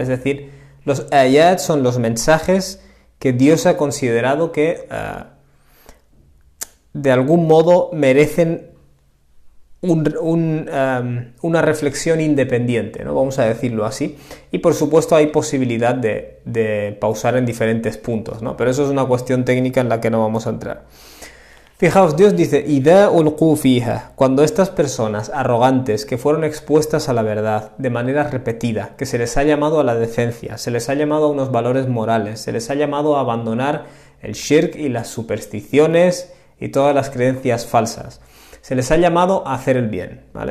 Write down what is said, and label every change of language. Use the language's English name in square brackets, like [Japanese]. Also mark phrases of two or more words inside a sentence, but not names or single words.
[Spanish] Es decir, los ayat son los mensajes que Dios ha considerado que de algún modo merecen una reflexión independiente, ¿no? Vamos a decirlo así, y por supuesto hay posibilidad de pausar en diferentes puntos, ¿no? Pero eso es una cuestión técnica en la que no vamos a entrar. Fijaos, Dios dice, [Arabic] إذا ألقوا فيها, [Spanish] cuando estas personas arrogantes que fueron expuestas a la verdad de manera repetida, que se les ha llamado a la decencia, se les ha llamado a unos valores morales, se les ha llamado a abandonar el shirk y las supersticiones y todas las creencias falsas, se les ha llamado a hacer el bien, ¿vale?